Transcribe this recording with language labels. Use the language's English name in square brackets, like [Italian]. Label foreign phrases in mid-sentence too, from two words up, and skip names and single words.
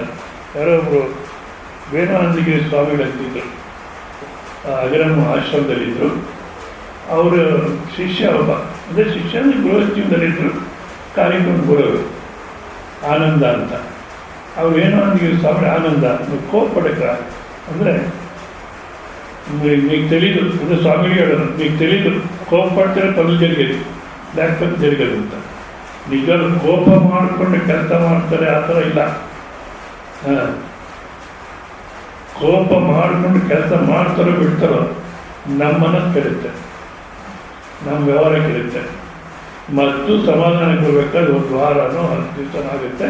[Kannada] ಯಾರೊಬ್ಬರು ವೇಣಾನಂದಗಿರಿ ಸ್ವಾಮಿಗಳಂತಿದ್ರು, ಅಗರಮ್ಮ ಆಶ್ರಮದಲ್ಲಿದ್ದರು. ಅವರ ಶಿಷ್ಯ ಒಬ್ಬ, ಅಂದರೆ ಶಿಷ್ಯ ಅಂದರೆ ಗೃಹಸ್ಥಿಯದಲ್ಲಿದ್ದರು, ಕಾರ್ಯಕ್ರಮ ಗುರುವರು ಆನಂದ ಅಂತ. ಅವ್ರು ವೇಣಾನಂದಗಿರಿ ಸ್ವಾಮಿ ಆನಂದ ಕೋಪ ಪಡಕ ಅಂದರೆ [Telugu] మీకు తెలీదు, అంటే స్వామి గారు మీకు తెలీదు, కోపపడితేనే పనులు జరిగేది, లేకపోతే జరిగేది ಅಂತ. [Kannada] ನಿಜವಾದ ಕೋಪ ಮಾಡಿಕೊಂಡು ಕೆಲಸ ಮಾಡ್ತಾರೆ ಆ ಥರ ಇಲ್ಲ. ಕೋಪ ಮಾಡಿಕೊಂಡು ಕೆಲಸ ಮಾಡ್ತಾರೋ ಬಿಡ್ತಾರೋ ನಮ್ಮ ಮನಸ್ಸು ಕೆಡುತ್ತೆ, ನಮ್ಮ ವ್ಯವಹಾರ ಕೆಡುತ್ತೆ. ಮತ್ತು ಸಮಾಧಾನ ಕೊಡಬೇಕಾದ್ರೆ ಒಂದು ವಾರನೋ 10 ದಿವಸ ಆಗುತ್ತೆ.